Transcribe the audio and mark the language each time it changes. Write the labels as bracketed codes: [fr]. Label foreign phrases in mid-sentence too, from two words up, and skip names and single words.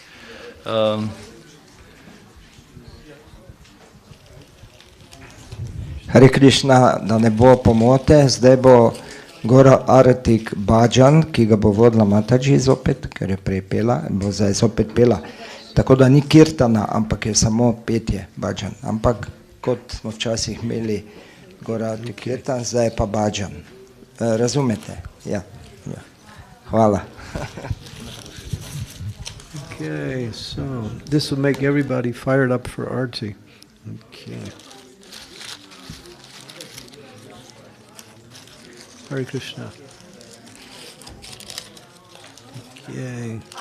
[sl] Hare Krišna, da ne bo pomote, zdaj bo Gora Aratik Bhajan, ki ga bo vodila Mataji zopet, ker je prej pela, bo zdaj zopet pela. Tako da ni kirtana, ampak je samo petje Bhajan. Ampak kot smo včasih imeli Gora Aratik kirtan, zdaj je pa Bhajan. Razumete? Ja. Hvala. [en] Okay, so this will make everybody fired up for arti. Okay. [sa] Hare Krishna. [en] Okay.